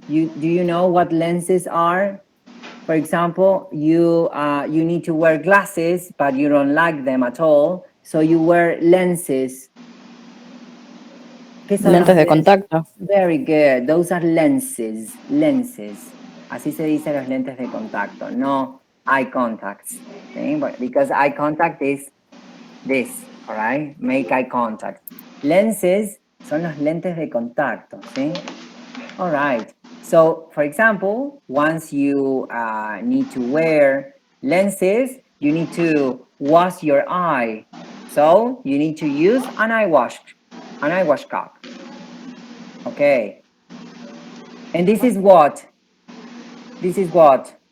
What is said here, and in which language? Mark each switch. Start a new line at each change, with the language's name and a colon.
English: Do you know what lenses are? For example, you need to wear glasses, but you don't like them at all, so you wear lenses.
Spanish: Lentes de contacto.
English: Very good. Those are lenses. Lenses.
Spanish: Así se dice los lentes de contacto, no
English: eye contacts.
Spanish: Okay?
English: But because eye contact is this, all right? Make eye contact.
Spanish: Lenses son los lentes de contacto, ¿sí?
English: All right. So, for example, once you need to wear lenses, you need to wash your eye. So, you need to use an eye wash cup. Okay. And this is what? This is what?